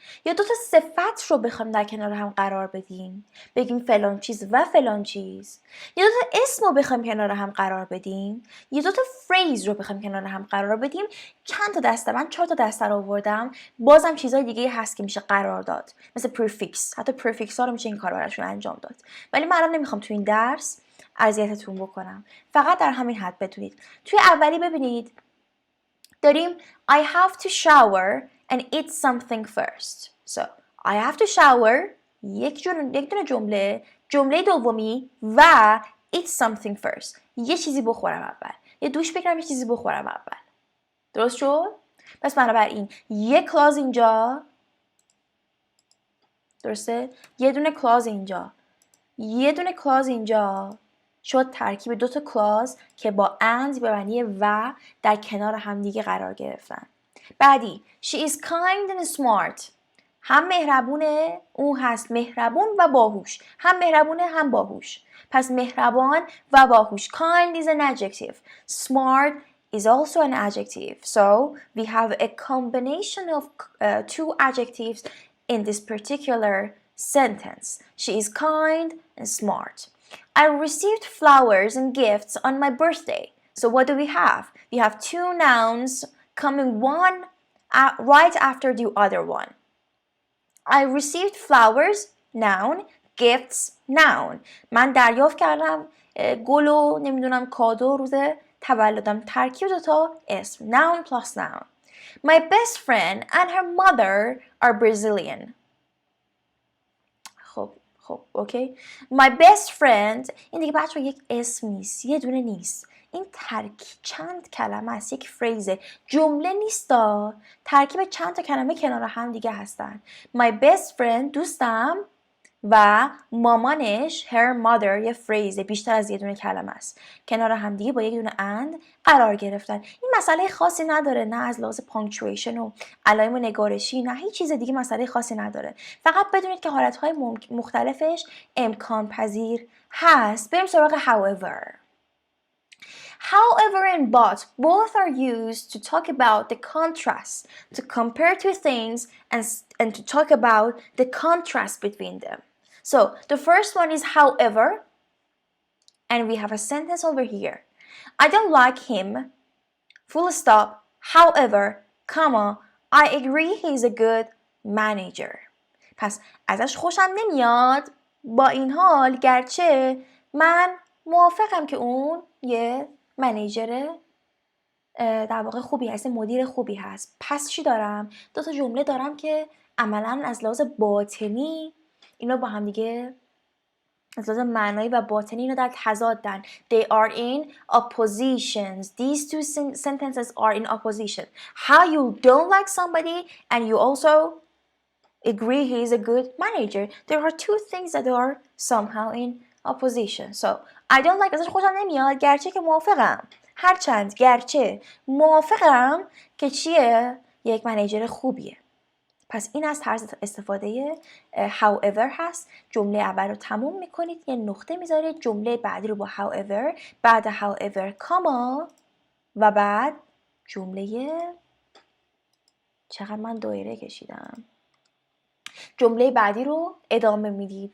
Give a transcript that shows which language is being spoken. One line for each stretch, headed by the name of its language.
Persian: یا دو تا صفت رو بخوایم در کنار هم قرار بدیم، بگیم فلان چیز و فلان چیز، یا دو تا اسم رو بخوایم کنار هم قرار بدیم، یا دو تا فریز رو بخوایم کنار هم قرار بدیم. چند تا دسته، من 4 تا دسته رو آوردم، بازم چیزای دیگه هست که میشه قرار داد، مثل پریفیکس. حتی پریفیکس ها رو میشه این کار براشون انجام داد، ولی من الان نمیخوام تو این درس اذیتتون بکنم، فقط در همین حد بدونید. توی اولی ببینید داریم
English: I have to shower and eat something first. So I have to shower،
Persian: یک دونه جمله دومی و eat something first، یه چیزی بخورم اول، یه دوش بگیرم، یه چیزی بخورم اول. درست شد؟ پس بنابراین یه کلاز اینجا، درسته؟ یه دونه کلاز اینجا، یه دونه کلاز اینجا شد ترکیب 2 تا کلاز که با and به معنی و در کنار همدیگه قرار گرفتن. بعدی
English: she is kind and smart،
Persian: هم مهربونه، اون هست مهربون و باهوش، هم مهربونه هم باهوش. پس مهربان و باهوش.
English: Kind is an adjective. Smart is also an adjective. So we have a combination of 2 adjectives in this particular sentence. She is kind and smart. I received flowers and gifts on my birthday. So what do we have? We have 2 nouns coming one right after the other one. I received flowers, noun, gifts, noun.
Persian: من دریافت کردم گل و نمیدونم کادو روز تولدم. ترکیب 2 تا اسم.
English: Noun plus noun. My best friend and her mother are Brazilian.
Persian: خب اوکی.
English: My best friend،
Persian: این دیگه بچه یک اسم نیست، یه دونه نیست، این ترکیب چند کلمه است، یک فریزه، جمله نیستا، ترکیب چند تا کلمه کنار هم دیگه هستن.
English: My best friend
Persian: دوستم و مامانش
English: her mother
Persian: یه فریزه، بیشتر از یه دونه کلمه است، کنار هم دیگه با یک دونه and قرار گرفتن. این مسئله خاصی نداره، نه از لحاظ پانکچویشن و علائم نگارشی، نه هیچ چیز دیگه مسئله خاصی نداره. فقط بدونید که حالتهای مختلفش امکان پذیر هست. بریم سراغ however.
English: However and but both are used to talk about the contrast, to compare two things and to talk about the contrast between them. So the first one is however, and we have a sentence over here. I don't like him, full stop, however, comma, I agree he's a good manager.
Persian: پس ازش خوشم نمیاد، با این حال گرچه من موافقم که اون یه منیجر در واقع خوبی هست، مدیر خوبی هست. پس چی دارم؟ 2 تا جمله دارم که عملاً از لحاظ باطنی اینا با هم دیگه، از لحاظ معنایی و باطنی اینا در تضادن.
English: They are in oppositions. These 2 sentences are in opposition. How you don't like somebody and you also agree he is a good manager. There are 2 things that are somehow in opposition. So I don't like
Persian: ازش خوشم نمیاد، گرچه که موافقم، هرچند گرچه موافقم که چیه؟ یک منیجر خوبیه. پس این از طرز استفاده however هست. جمله اول رو تموم میکنید، یه نقطه میذارید، جمله بعدی رو با however، بعد however کاما و بعد جمله، چقدر من دایره کشیدم، جمله بعدی رو ادامه میدید.